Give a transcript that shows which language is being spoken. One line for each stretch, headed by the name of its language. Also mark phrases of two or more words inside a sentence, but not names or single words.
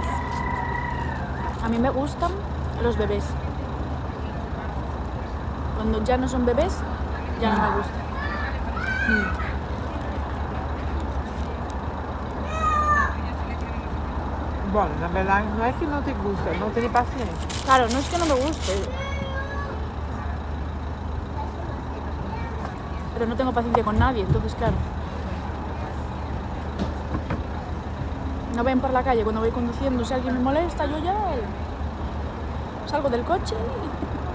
Spanish: A mí me gustan los bebés. Cuando ya no son bebés, ya no me gusta.
Portuguese: Bom, na verdade não é que não te gusta, não tem paciência.
Spanish: Claro, no es que no me guste. pero no tengo paciencia con nadie, entonces claro. No ven por la calle cuando voy conduciendo, si alguien me molesta, yo ya salgo del coche y...